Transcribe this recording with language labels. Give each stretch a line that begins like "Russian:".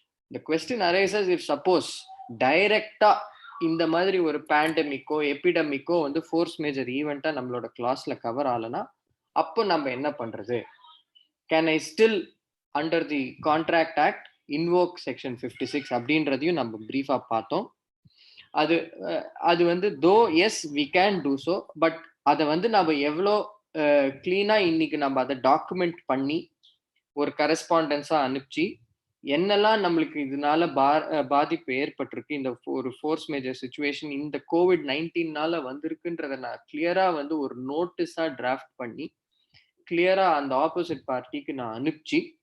English: The question arises if suppose
Tamil: டைரக்டா இந்த மாதிரி ஒரு பேண்டமிக்கோ எபிடமிக்கோ வந்து ஃபோர்ஸ் மேஜர் ஈவெண்டா நம்மளோட கிளாஸ்ல கவர் ஆகலனா அப்போ நம்ம என்ன பண்றது?
English: Can I still under the Contract Act invoke section 56
Tamil: அப்படின்றதையும் நம்ம பிரீஃபா பார்த்தோம். அது வந்து
English: though yes we can do so, but
Tamil: அதை வந்து நம்ம எவ்வளோ கிளீனா இன்னைக்கு நம்ம அதை டாக்குமெண்ட் பண்ணி ஒரு கரெஸ்பாண்டன்ஸா அனுப்பிச்சு என்னெல்லாம் நம்மளுக்கு இதனால பாதிப்பு ஏற்பட்டிருக்கு, இந்த ஒரு ஃபோர்ஸ் மேஜர் சிச்சுவேஷன் இந்த COVID-19னால வந்திருக்குன்றத நான் கிளியரா வந்து ஒரு நோட்டீஸா டிராஃப்ட் பண்ணி கிளியரா அந்த ஆப்போசிட் பார்ட்டிக்கு நான் அனுப்பிச்சு